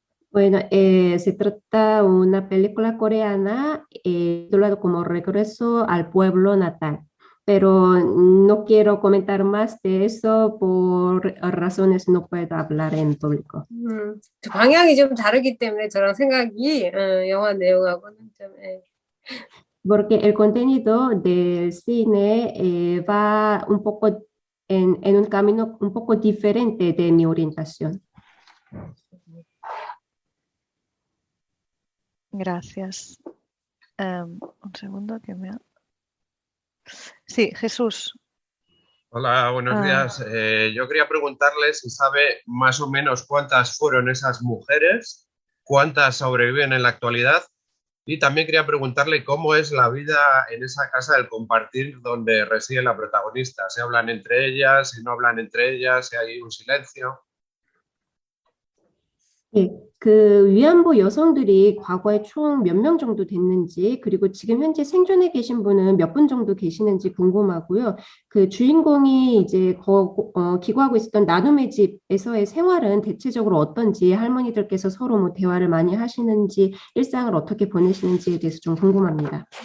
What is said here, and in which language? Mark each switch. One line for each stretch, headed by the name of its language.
Spanish: Bueno, se trata de una película coreana titulada como Regreso al pueblo natal, pero no quiero comentar más de eso por razones no puedo hablar en público.
Korean: 방향이 좀 다르기 때문에 저랑 생각이 영화 내용하고는 좀.
Spanish: Porque el contenido del cine va un poco en un camino un poco diferente de mi orientación. Gracias. Un segundo que me... Sí, Jesús. Hola, buenos días. Yo quería preguntarle si sabe más o menos cuántas fueron esas mujeres, cuántas sobreviven en la actualidad, y también quería preguntarle cómo es la vida en esa casa del compartir donde reside la protagonista. ¿Se hablan entre ellas, si no hablan entre ellas, si hay un silencio?
Korean: 예, 그 위안부 여성들이 과거에 총 몇 명 정도 됐는지, 그리고 지금 현재 생존해 계신 분은 몇 분 정도 계시는지 궁금하고요. 그 주인공이 이제 기거하고 있었던 나눔의 집에서의 생활은 대체적으로 어떤지, 할머니들께서 서로 뭐 대화를 많이 하시는지, 일상을 어떻게 보내시는지에 대해서 좀 궁금합니다.